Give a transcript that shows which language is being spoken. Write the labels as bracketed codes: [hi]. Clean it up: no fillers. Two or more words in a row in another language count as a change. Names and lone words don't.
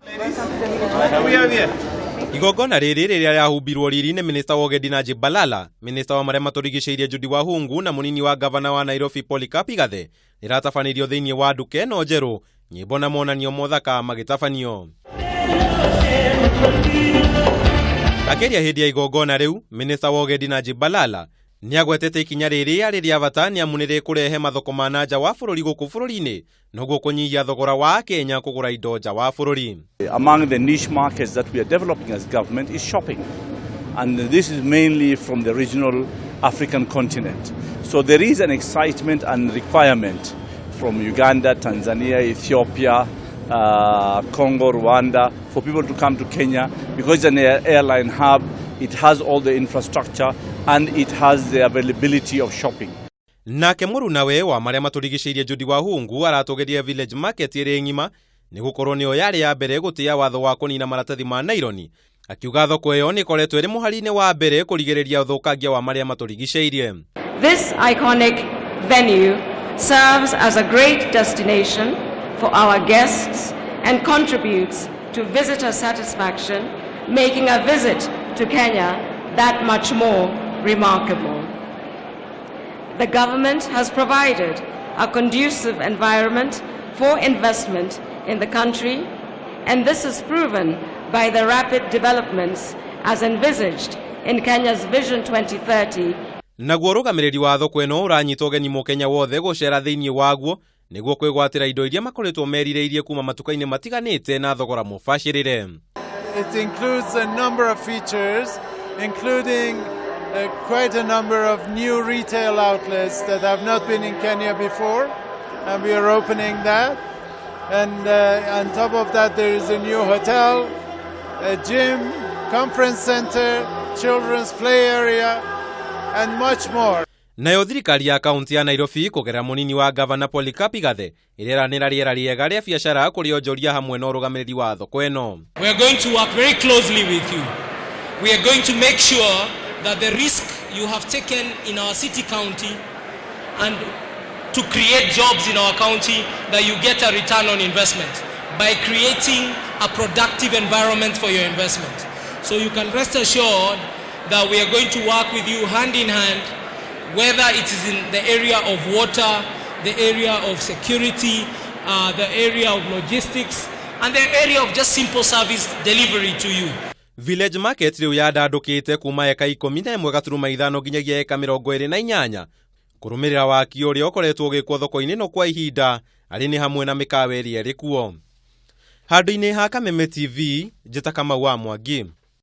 [ki] Igongona rĩrĩ rĩrĩa rĩahumbirwo riri nĩ Minister wa Ũgendi Najib Balala, Minister wa marĩa matũrigicĩirie Judy Wakhungu na munini wa Governor wa Nairobi Polycarp Igathe rĩratabanĩrio thĩinĩ wa nduka ĩno njerũ, nyĩmbo na monanio mothaka magĩtabanio. Akĩaria hĩndĩ ya igongona rĩu, Minister wa Ũgendi Najib Balala nĩagwetete ikinya rĩrĩ arĩ rĩa bata nĩamu nĩrĩkũrehe mathoko ma nanja wa bũrũri gũkũ bũrũri-inĩ noguo kũnyihia thogora wa Kenya kũgũra indo nja wa bũrũri. [en] Among the niche markets that we are developing as government is shopping, and this is mainly from the regional African continent. So there is an excitement and requirement from Uganda, Tanzania, Ethiopia, Congo, Rwanda, for people to come to Kenya because it's an airline hub, it has all the infrastructure and it has the availability of shopping. [ki] Nake mũru nawe wa marĩa matũrigicĩirie Judy Wakhungu aratũgeria village market ĩrĩ ng'ima nĩ gũkorwo nĩyo yarĩ ya mbere gũtĩa watho wa kũnina maratathi ma naironi, akiuga thoko ĩyo nĩ ĩkoretwo ĩrĩ mũhari-inĩ wa mbere kũrigĩrĩria ũthũkangia wa marĩa matũrigicĩirie. [en] This iconic venue serves as a great destination for our guests and contributes to visitor satisfaction, making a visit to Kenya that much more remarkable. The government has provided a conducive environment for investment in the country, and this is proven by the rapid developments as envisaged in Kenya's Vision 2030. [ki] Naguo rũgamĩrĩri wa thoko ĩno ũranyita ũgeni mũkenya wothe gũcera thĩinĩ waguo nĩguo kwĩgwatĩra indo iria makoretwo merirĩirie kuma matuka-inĩ matiganĩte na thogora mũbacĩrĩre. [en] It includes a number of features, including quite a number of new retail outlets that have not been in Kenya before, and we are opening that. And on top of that, there is a new hotel, a gym, conference center, children's play area, and much more. [ki] Nayo thirikari ya kaunti ya Nairobi kũgerera munini wa Governor Polycarp Igathe ĩrĩranĩra rĩera rĩega rĩa biacara kũrĩ onjoria hamwe na ũrũgamĩrĩri wa thoko ĩno. [en] We are going to work very closely with you. We are going to make sure that the risk you have taken in our city county and to create jobs in our county, that you get a return on investment by creating a productive environment for your investment. So you can rest assured that we are going to work with you hand in hand, whether it is in the area of water, the area of security, the area of logistics, and the area of just simple service delivery to you. [ki] Village market rĩu yandandũkĩte kuma eka 11.5 nginyagia eka 28 kũrũmĩrĩra waki ũrĩa ũkoretwo ũgĩkwo thoko-inĩ no kwa ihinda arĩ nĩ hamwe na mĩkawa ĩrĩa ĩrĩ kuo. Handũ-inĩ ha Kameme TV, njĩta Kamau wa Mwangi.